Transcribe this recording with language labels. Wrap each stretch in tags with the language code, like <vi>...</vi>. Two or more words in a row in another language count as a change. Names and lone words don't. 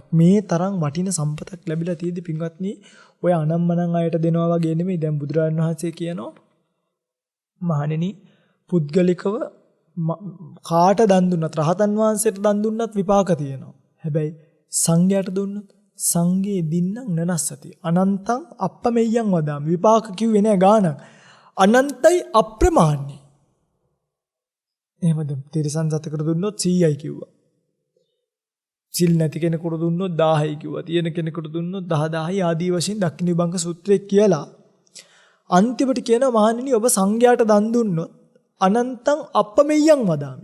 <si>මේ තරම් වටින සම්පතක් ලැබිලා තියෙදි පින්වත්නි ඔය අනම්මනම් අයට දෙනවා වගේ නෙමෙයි. දැන් බුදුරජාණන් වහන්සේ කියනවා මහණෙනි පුද්ගලිකව කාට දන් දුන්නත් රහතන් වහන්සේට දන් දුන්නත් විපාක තියෙනවා. හැබැයි සංඝයාට දුන්නොත්</si> <pi>සංඝේ දින්නම් නනස්සති. අනන්තං අප්පමෙය්‍යං වදාමි.</pi> <si>විපාක කිව්වේ නෑ ගානක්. අනන්තයි අප්‍රමාණයි. එහෙමද තිරසන් සතකට දුන්නොත් 100යි කිව්වා. සිල් නැති කෙනෙකුට දුන්නොත් 1000යි කිව්වා. තියෙන කෙනෙකුට දුන්නොත් 10000යි ආදී වශයෙන් දක්ඛින විභංග සූත්‍රයේ කියලා. අන්තිමට කියනවා මහණෙනි ඔබ සංඝයාට දන් දුන්නොත්</si> <pi>අනන්තං අප්පමෙය්‍යං වදාමි.</pi>